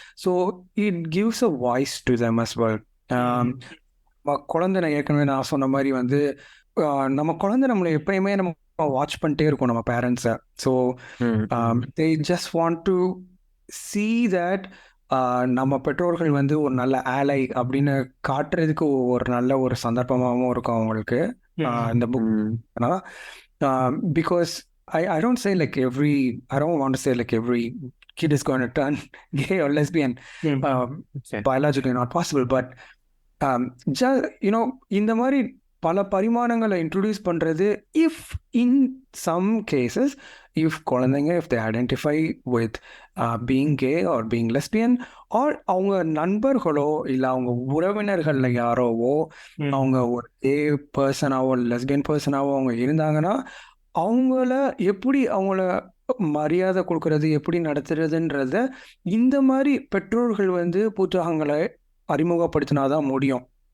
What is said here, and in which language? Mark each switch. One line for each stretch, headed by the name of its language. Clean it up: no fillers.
English: So it gives a voice to them as well.
Tamil: குழந்தை ஏற்கனவே நான் சொன்ன மாதிரி வந்து நம்ம குழந்தை நம்மளை எப்பயுமே நம்ம வாட்ச் பண்ணிட்டே இருக்கோம் நம்ம பேரண்ட்ஸை.
English: so they just want to see that
Tamil: நம்ம பெற்றோர்கள் வந்து ஒரு நல்ல ஆலை அப்படின்னு காட்டுறதுக்கு ஒரு நல்ல ஒரு சந்தர்ப்பமாகவும் இருக்கும் அவங்களுக்கு இந்த book.
English: Because I don't say like I don't want to say like every kid is going to turn gay or lesbian. Biologically not possible, but just,
Tamil: இந்த மாதிரி பல பரிமாணங்களை இன்ட்ரடியூஸ் பண்ணுறது. If in some cases if குழந்தைங்க
English: if they identify with being gay or being lesbian
Tamil: R அவங்க நண்பர்களோ இல்லை அவங்க உறவினர்களில் யாரோவோ அவங்க ஒரு கே பர்சனாவோ லெஸ்பியன் பர்சனாவோ அவங்க இருந்தாங்கன்னா அவங்கள எப்படி அவங்கள மரியாதை கொடுக்கறது எப்படி நடத்துறதுன்றத இந்த மாதிரி பெற்றோர்கள் வந்து புத்தகங்களை அறிமுகப்படுத்தினாதான் முடியும்.